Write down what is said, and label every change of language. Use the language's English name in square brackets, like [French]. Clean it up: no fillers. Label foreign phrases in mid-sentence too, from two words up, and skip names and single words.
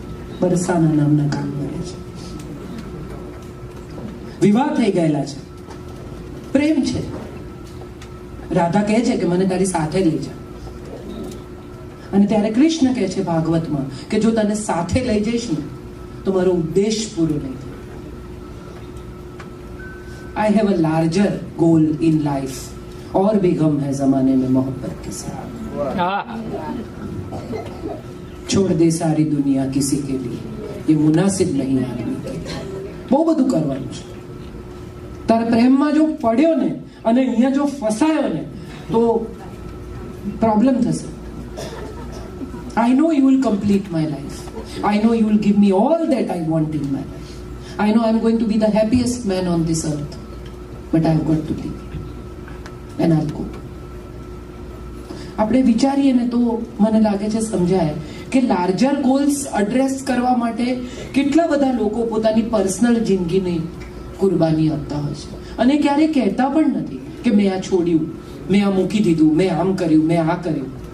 [Gujarati] બરસાના નામના ગામ રહે છે. વિવાહ થઈ ગયેલા છે, પ્રેમ છે. રાધા કહે છે કે મને તારી સાથે લઈ જા. અને ત્યારે કૃષ્ણ કહે છે ભાગવતમાં કે જો તને સાથે લઈ જઈશ ને તો મારો ઉદ્દેશ પૂરો નહીં થાય. [English] I have a larger goal in life [Hindi] और भी गम है जमाने में मोहब्बत के साथ. छोड़ दे सारी दुनिया किसी के लिए ये मुनासिब नहीं आदमी के. [Gujarati] બહુ બધું કરવાનું છે. તારા પ્રેમમાં જો પડ્યો ને અને અહીંયા જો ફસાયો ને તો પ્રોબ્લેમ થશે. [English] I know you will complete my life. I know you will give me all that I want in my life. I know I'm going to be the happiest man on this earth. But I've got to leave. And I'll go. [Gujarati] આપણે વિચારીએ ને તો મને લાગે છે સમજાય કે [English] larger goals address [Gujarati] કરવા માટે કેટલા બધા લોકો પોતાની પર્સનલ જિંદગીની કુરબાની આપતા હોય છે અને ક્યારેય કહેતા પણ નથી કે મેં આ છોડ્યું, મેં આ મૂકી દીધું, મેં આમ કર્યું, મેં આ કર્યું.